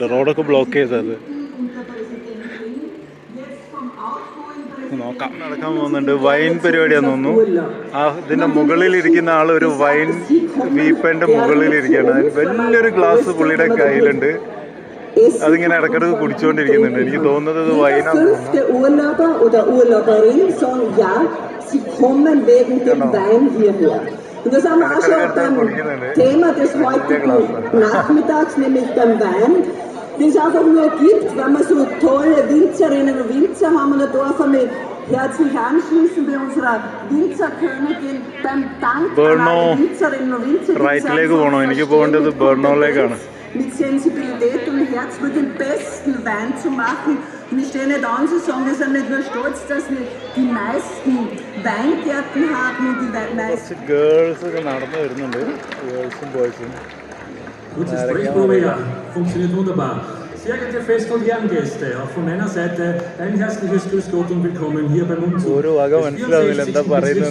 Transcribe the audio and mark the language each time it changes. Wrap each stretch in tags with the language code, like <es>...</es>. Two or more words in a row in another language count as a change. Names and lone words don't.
<ml>റോഡൊക്കെ ബ്ലോക്ക് ചെയ്തത് നോക്കാം. നടക്കാൻ പോകുന്നുണ്ട്. വൈൻ പരിപാടിയാന്ന് തോന്നുന്നു. ഇതിന്റെ മുകളിലിരിക്കുന്ന ആൾ ഒരു വൈൻ വീപ്പന്റെ മുകളിലിരിക്കുകയാണ്. വലിയൊരു ഗ്ലാസ് പുള്ളിയുടെ കയ്യിലുണ്ട്. അതിങ്ങനെ ഇടക്കിടക്ക് കുടിച്ചുകൊണ്ടിരിക്കുന്നുണ്ട്. എനിക്ക് തോന്നുന്നത് ഇത് വൈനാന്ന്</ml> <de>Und das haben wir auch schon beim Thema des heutigen Nachmittags, nämlich beim Wein, den es einfach nur gibt, weil wir so tolle Winzerinnen und Winzer haben. Und da darf ich mich herzlich anschließen bei unserer Winzerkönigin beim Dank an alle Winzerinnen und Winzer, die mit Sensibilität und Herz nur den besten Wein zu machen. Und ich stehe nicht an zu sagen, wir sind nicht nur stolz, dass wir die meisten Weingärten haben und die meisten</de> <ml>Girls നടന്നു വരുന്നുണ്ട്. ഗേൾസും ബോയ്സും.</ml> <de>Kurze Sprechprobe, ja. Funktioniert wunderbar. Sehr geehrte Fest- und Ehrengäste, auch von meiner Seite ein herzliches Grüß Gott und willkommen hier beim Umzug des 64.</de>